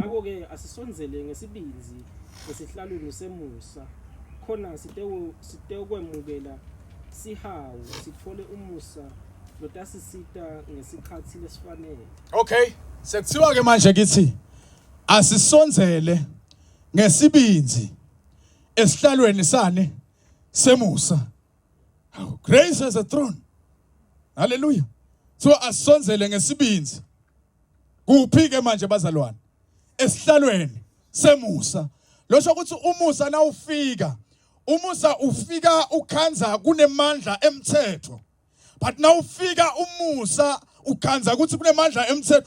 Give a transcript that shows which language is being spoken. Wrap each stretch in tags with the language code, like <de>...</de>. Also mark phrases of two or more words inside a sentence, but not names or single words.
<ss>Ngakho ke asisonzele ngesibinzi esihlalweni semusa, khona sitekwemukela sihawu sithole umusa lotasisita ngesikhathi lesifanele. Okay, sekuthiwa ke manje kithi asisonzele ngesibinzi esihlalweni sane semusa.</ss> <en>Grace has a throne. Hallelujah.</en> <ss>So asonzele ngesibinzi. Kuphi ke manje bazalwane? Esihlalweni semusa. Losho ukuthi umusa na ufika. Umusa ufika ukhanza kunemandla emthetho. But now ufika umusa ukhanza ukuthi kunemandla emthetho.</ss>